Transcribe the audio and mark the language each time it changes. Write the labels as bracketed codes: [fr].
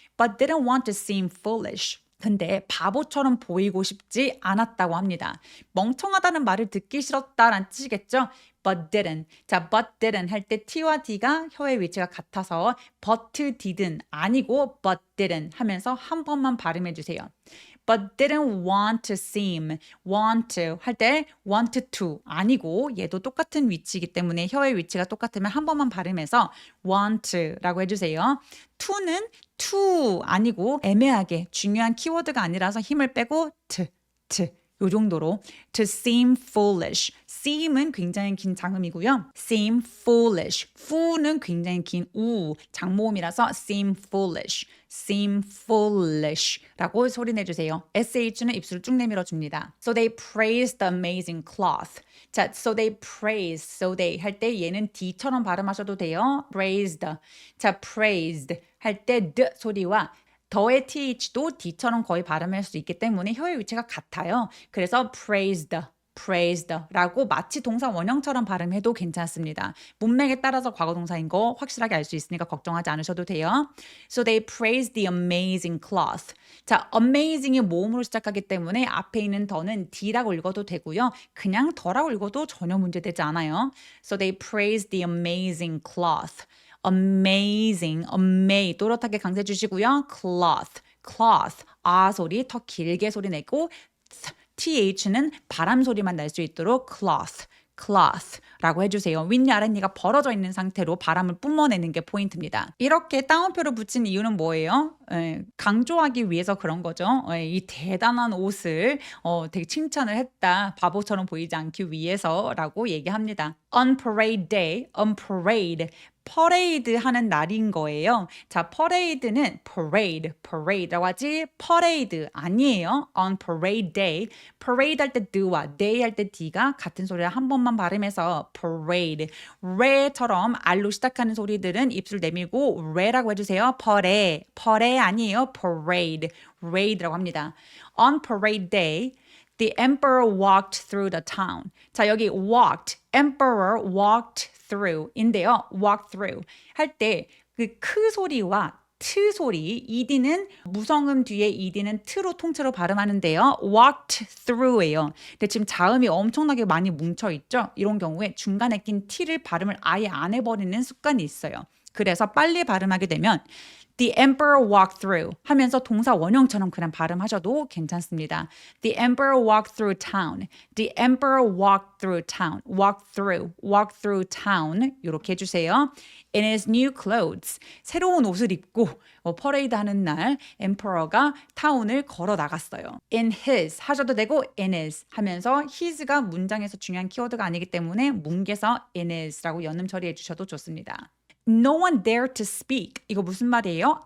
[en] but didn't want to seem foolish. [ko] 근데 바보처럼 보이고 싶지 않았다고 합니다. 멍청하다는 말을 듣기 싫었다라는 뜻이겠죠? [en] But didn't. [ko] 자, [en] but didn't [ko] 할 때 T와 D가 혀의 위치가 같아서 but didn't 아니고 but didn't 하면서 한 번만 발음해 주세요. [en] But didn't want to seem. want to [ko] 할 때 want to 아니고 얘도 똑같은 위치이기 때문에 혀의 위치가 똑같으면 한 번만 발음해서 want 라고 해주세요. to는 to 아니고 애매하게 중요한 키워드가 아니라서 힘을 빼고 요 정도로 [en] to seem foolish. [ko] seem은 굉장히 긴 장음이고요. [en] seem foolish. [ko] fu는 굉장히 긴 장모음이라서 [en] seem foolish [ko] 라고 소리 내주세요. sh는 입술을 쭉 내밀어 줍니다. [en] So they praised the amazing cloth. [ko] 자, [en] so they [ko] 할 때 얘는 D처럼 발음하셔도 돼요. [en] praised. [ko] 자, praised 할 때 D 소리와 더의 TH도 D처럼 거의 발음할 수 있기 때문에 혀의 위치가 같아요. 그래서 praised라고 마치 동사 원형처럼 발음해도 괜찮습니다. 문맥에 따라서 과거 동사인 거 확실하게 알 수 있으니까 걱정하지 않으셔도 돼요. [en] So they praised the amazing cloth. [ko] 자, amazing이 모음으로 시작하기 때문에 앞에 있는 더는 D라고 읽어도 되고요. 그냥 더라고 읽어도 전혀 문제되지 않아요. [en] So they praised the amazing cloth. [ko] amazing 또렷하게 강세 주시고요. cloth 아 소리 더 길게 소리 내고 TH는 바람 소리만 날 수 있도록 cloth라고 해주세요. 윗니 아랫니가 벌어져 있는 상태로 바람을 뿜어내는 게 포인트입니다. 이렇게 따옴표를 붙인 이유는 뭐예요? 강조하기 위해서 그런 거죠. 이 대단한 옷을 되게 칭찬을 했다. 바보처럼 보이지 않기 위해서라고 얘기합니다. [en] On parade day, [ko] 퍼레이드 하는 날인 거예요. 자, 퍼레이드는 parade라고 하지 퍼레이드 아니에요. [en] On parade day. [ko] parade 할 때 드와 day 할 때 d가 같은 소리를 한 번만 발음해서 parade. 레처럼 R로 시작하는 소리들은 입술 내밀고 레라고 해주세요. 퍼레 아니에요. parade라고 합니다. [en] On parade day. The emperor walked through the town. [ko] 자, 여기 [en] emperor walked through인데요. [ko] walk through 할 때 그 크 소리와 트 소리, ED는 무성음 뒤에 ED는 트로 통째로 발음하는데요. [en] walked through예요. [ko] 근데 지금 자음이 엄청나게 많이 뭉쳐 있죠. 이런 경우에 중간에 낀 T를 발음을 아예 안 해버리는 습관이 있어요. 그래서 빨리 발음하게 되면 [en] The emperor walked through [ko] 하면서 동사 원형처럼 그냥 발음하셔도 괜찮습니다. [en] The emperor walked through town. The emperor walked through town. walk through town [ko] 이렇게 해주세요. [en] In his new clothes. [ko] 새로운 옷을 입고 퍼레이드 하는 날 emperor가 타운을 걸어 나갔어요. In his 하셔도 되고 [en] in his [ko] 하면서 his가 문장에서 중요한 키워드가 아니기 때문에 뭉개서 in his라고 연음 처리해 주셔도 좋습니다. [en] No one dared to speak. [ko] 이거 무슨 말이에요?